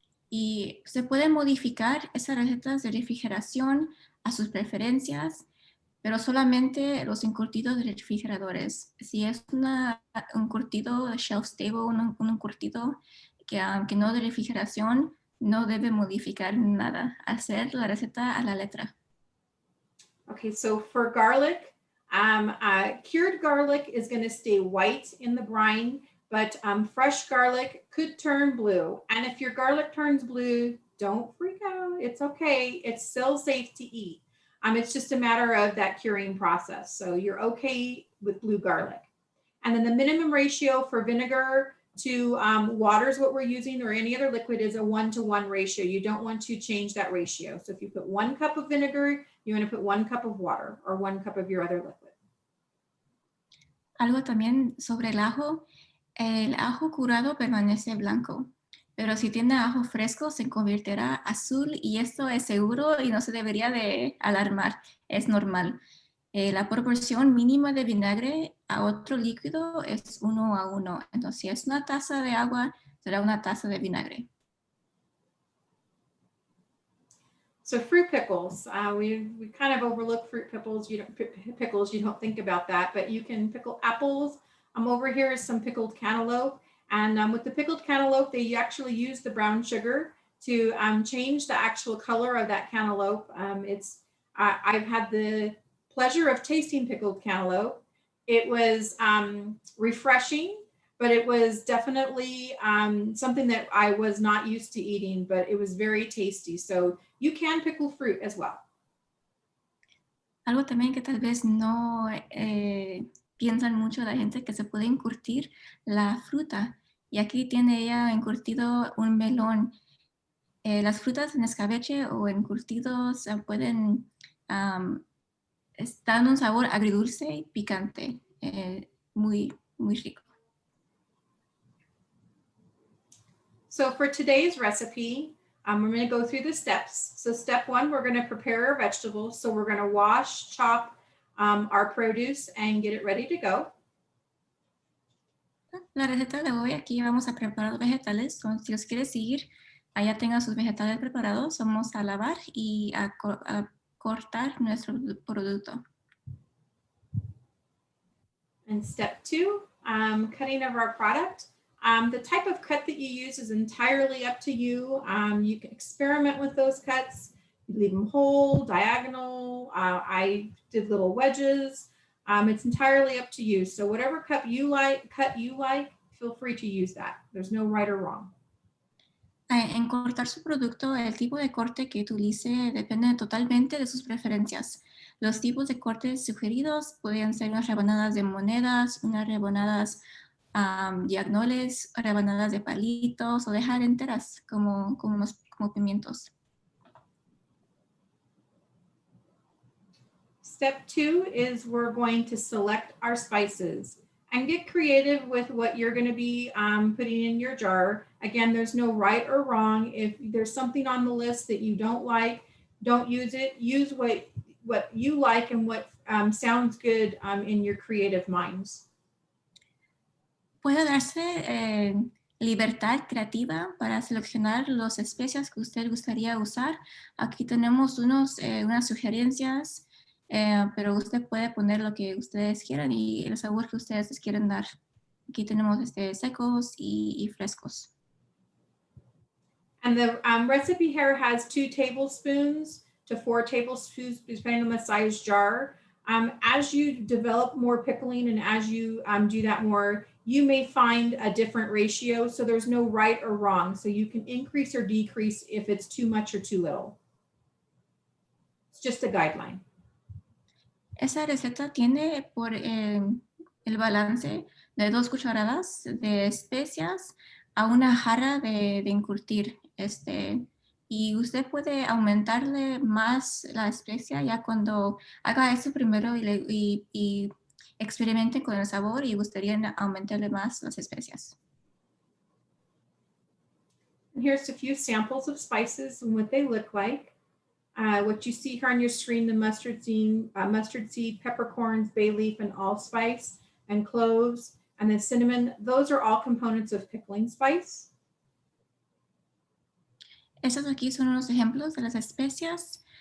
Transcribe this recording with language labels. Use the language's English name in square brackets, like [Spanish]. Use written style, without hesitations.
[Spanish] Y se pueden modificar esas recetas de refrigeración a sus preferencias, pero solamente los encurtidos de refrigeradores. Si es un encurtido shelf stable, un encurtido que no de refrigeración, no debe modificar nada. Hacer la receta a la letra. [English] Okay, so for garlic, cured garlic is going to stay white in the brine, but fresh garlic could turn blue. And if your garlic turns blue, don't freak out. It's okay. It's still safe to eat. It's just a matter of that curing process. So you're okay with blue garlic. And then the minimum ratio for vinegar to water is what we're using, or any other liquid, is a 1-to-1 ratio. You don't want to change that ratio. So if you put 1 cup of vinegar, you want to put 1 cup of water or 1 cup of your other liquid. [Spanish] Algo también sobre el ajo curado permanece blanco, pero si tiene ajo fresco se convertirá azul y esto es seguro y no se debería de alarmar, es normal. La proporción mínima de vinagre a otro líquido es 1:1. Entonces, si es una taza de agua, será una taza de vinagre. [English] So fruit pickles, we kind of overlook fruit pickles. You don't think about that, but you can pickle apples. Over here is some pickled cantaloupe, and with the pickled cantaloupe, they actually use the brown sugar to change the actual color of that cantaloupe. I've had the pleasure of tasting pickled cantaloupe. It was refreshing, but it was definitely something that I was not used to eating, but it was very tasty. So you can pickle fruit as well. [Spanish] Algo también que tal vez no piensan mucho la gente, que se puede encurtir la fruta. Y aquí tiene ella encurtido un melón. Las frutas en escabeche o encurtidos pueden dan un sabor agridulce y picante, muy, muy rico. [English] So for today's recipe, we're going to go through the steps. So step 1, we're going to prepare our vegetables. So we're going to wash, chop our produce and get it ready to go. [Spanish] La receta de hoy, aquí vamos a preparar los vegetales. Entonces, si los quiere seguir, allá tengan sus vegetales preparados. Vamos a lavar y a cortar nuestro producto. [English] And step 2, cutting of our product. The type of cut that you use is entirely up to you. You can experiment with those cuts. You leave them whole, diagonal. I did little wedges. It's entirely up to you. So whatever cut you like, feel free to use that. There's no right or wrong. [Spanish] En cortar su producto, el tipo de corte que utilice depende totalmente de sus preferencias. Los tipos de cortes sugeridos pueden ser unas rebanadas de monedas, unas rebanadas diagonales, rebanadas de palitos o dejar enteras como pimientos. [English] Step 2 is we're going to select our spices and get creative with what you're going to be putting in your jar. Again, there's no right or wrong. If there's something on the list that you don't like, don't use it. Use what you like and what sounds good in your creative minds. [Spanish] Puede darse libertad creativa para seleccionar las especias que usted gustaría usar. Aquí tenemos unas sugerencias, pero usted puede poner lo que ustedes quieran y el sabor que ustedes les quieren dar. Aquí tenemos secos y frescos. [English] And the recipe here has 2 tablespoons to 4 tablespoons, depending on the size jar. As you develop more pickling and as you do that more, you may find a different ratio. So there's no right or wrong. So you can increase or decrease if it's too much or too little. It's just a guideline. [Spanish] Esa receta tiene por el balance de 2 cucharadas de especias a una jarra de encurtir. Y usted puede aumentarle más la especia ya cuando haga eso primero y experimente con el sabor y gustaría aumentarle más las especias. [English] And here's a few samples of spices and what they look like. What you see here on your screen, the mustard seed, peppercorns, bay leaf, and allspice, and cloves, and the cinnamon, those are all components of pickling spice. [Spanish] Estos aquí son unos ejemplos de las especias.